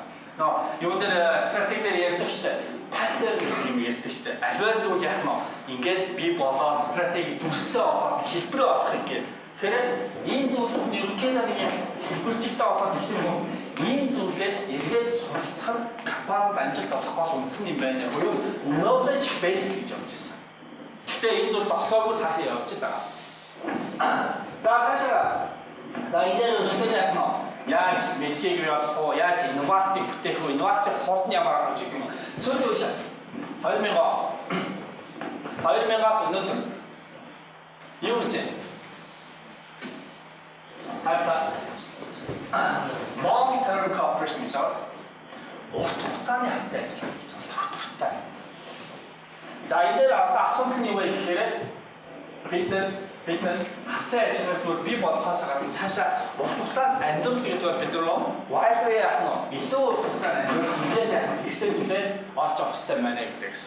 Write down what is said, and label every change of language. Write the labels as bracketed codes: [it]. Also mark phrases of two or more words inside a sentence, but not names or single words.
[mn] Нөө юу дээр стратеги дээр ярьдаг шүү дээ. Паттерн гэх юм ярьдаг шүү дээ. Аливаа зүйл яг нь ингээд би болоод стратеги дүрсээ олоод хэлбэрээ олохыг гэх. Тэгэхээр энэ зүйл ерөнхийдөө нэг хэлбэрчтэй олоод хэлэх юм. Энэ зүйлээс эргээд суралцах нь компанид амжилт олох гол үндсэн юм байна. Буюу [en] knowledge base [mn] гэж явж ирсэн. Гэхдээ энэ зүйл зогсоогүй цаашаа явж байгаа. За цаашаа. За энэ өнөөдөр яг нь яаж мэдлэгийг бий болгох вэ? Яаж инновацийг бүтээх вэ? Инновацийн хурд нь ямар гэж юм. Сүүлийн үе 2000-аас өнөөдөр юу гэж байна? [en] Long term cooperation гэж байна. [mn] Урт хугацааны хамтын ажиллагаа гэж байна. Туртай. За энэ дээр одоо асуудал нь юу вэ гэхээр бид нар хамтын ажиллагаа зүгээр бий болохоос гадна цаашаа урт хугацаанд амьдрах гэдэг бол бид нар Wi-Fi яах нь илүү урт хугацаанд амьдрах зүйлээс яах нь хэрэгтэй зүйлээ олж авах хэрэгтэй байна гэдэг гэсэн.